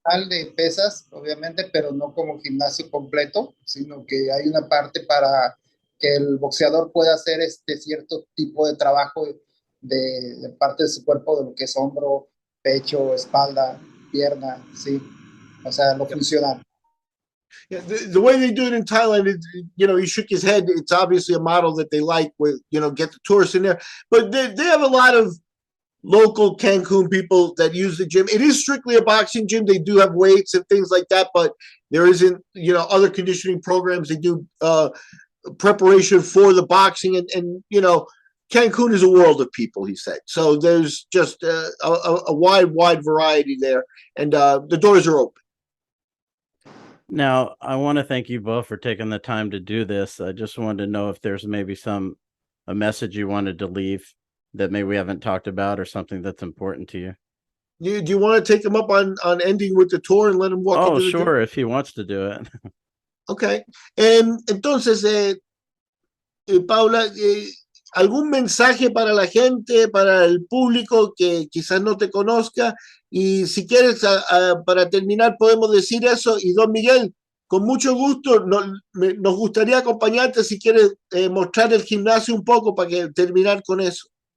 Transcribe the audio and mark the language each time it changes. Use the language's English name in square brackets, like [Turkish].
[Spanish] De pesas, obviamente, pero no como gimnasio completo, sino que hay una parte para que el boxeador pueda hacer cierto tipo de trabajo de parte de su cuerpo, de lo que es hombro, pecho, espalda, pierna, sí. O sea, lo funcional. [English] Yeah, the way they do it in Thailand is, he shook his head. It's obviously a model that they like with, get the tourists in there. But they have a lot of local Cancun people that use the gym. It is strictly a boxing gym. They do have weights and things like that, but there isn't, other conditioning programs. They do preparation for the boxing, and Cancun is a world of people, he said. So there's just a wide variety there, and the doors are open. Now, I want to thank you both for taking the time to do this. I just wanted to know if there's maybe a message you wanted to leave that maybe we haven't talked about, or something that's important to you. Do you want to take him up on ending with the tour and let him walk? Oh, sure, if he wants to do it. Okay. [Spanish] Entonces, Paula, ¿algún mensaje para la gente, para el público que quizás no te conozca? Y si quieres, para terminar, podemos decir eso. Y don Miguel, con mucho gusto, nos gustaría acompañarte si quieres mostrar el gimnasio un poco para terminar con eso.